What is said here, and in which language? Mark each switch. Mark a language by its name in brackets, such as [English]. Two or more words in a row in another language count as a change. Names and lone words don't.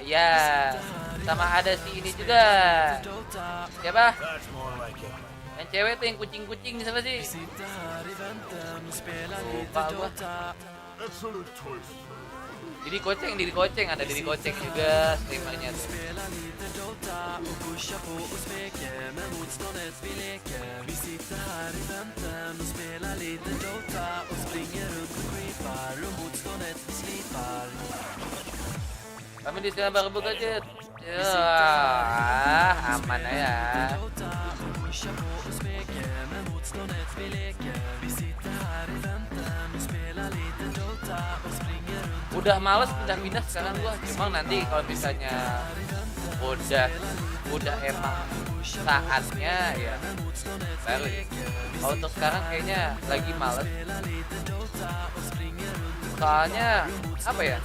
[Indonesian] Ya, sama ada si ini juga. Siapa? Yang cewek tuh yang kucing-kucing siapa sih? Lupa gua. Diri Koceng, ada Diri Koceng juga streamernya tuh. [Swedish] Vi sitter här i väntan och spelar lite Dota och springer runt och creepar och motståndet slipar. [Indonesian] Kami di sana baru buka jet. Ya, aman ya. [Swedish] Pushar på och smeker med motståndet vi leker. Vi sitter här i väntan och spelar lite Dota och springer runt. [Indonesian] Udah males pindah-pindah sekarang gua. Cuma nanti kalau misalnya udah emang saatnya ya baru. Kalau untuk sekarang kayaknya lagi males. Soalnya apa ya?